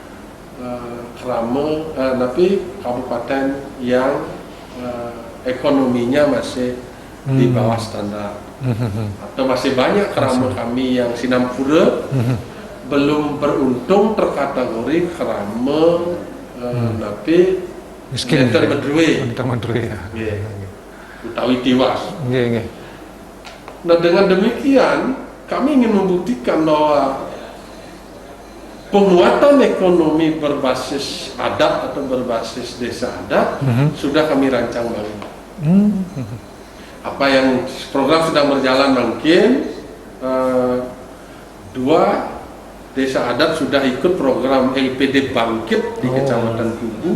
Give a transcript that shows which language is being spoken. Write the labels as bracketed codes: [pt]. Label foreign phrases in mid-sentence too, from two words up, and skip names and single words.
[id] tapi kabupaten yang ekonominya masih di bawah standar, atau masih banyak kerama kami yang Sinampura belum beruntung terkategori kerama tapi miskin, terberdue, ya. [ban] utawi tiwas. [id] Nggih. Nah, dengan demikian kami ingin membuktikan bahwa penguatan ekonomi berbasis adat atau berbasis desa adat sudah kami rancang banget. Apa yang program sedang berjalan mungkin 2 desa adat sudah ikut program LPD Bangkit di Kecamatan Tugu.